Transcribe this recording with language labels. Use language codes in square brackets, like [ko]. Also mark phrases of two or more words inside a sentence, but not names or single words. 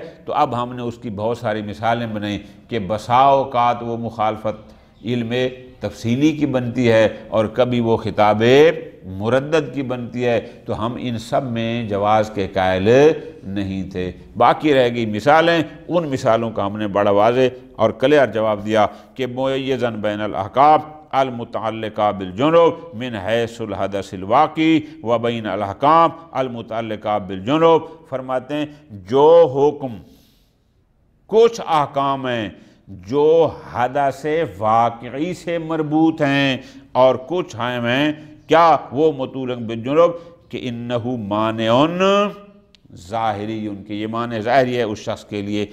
[ur] تو اب ہم نے اس کی بہت ساری مثالیں بنائیں کہ بسا اوقات وہ مخالفت علم تفصیلی کی بنتی ہے اور کبھی وہ خطاب مردد کی بنتی ہے، تو ہم ان سب میں جواز کے قائل نہیں تھے۔ باقی رہ گئی مثالیں، ان مثالوں کا ہم نے بڑا واضح اور کلیئر جواب دیا کہ [ar] میزن بین الاحکام المتعلقہ بالجنوب من حیث الحدث الواقعی و بین الاحکام المتعلقہ بالجنوب، [ur] فرماتے ہیں جو حکم، کچھ احکام ہیں جو حدث واقعی سے مربوط ہیں اور کچھ ہیں کیا وہ [ar] متعلق بالجنوب [ur] کہ [ar] انہو مانع ظاہری، [ur] ان کے یہ معنی ظاہری ہے اس شخص کے لیے۔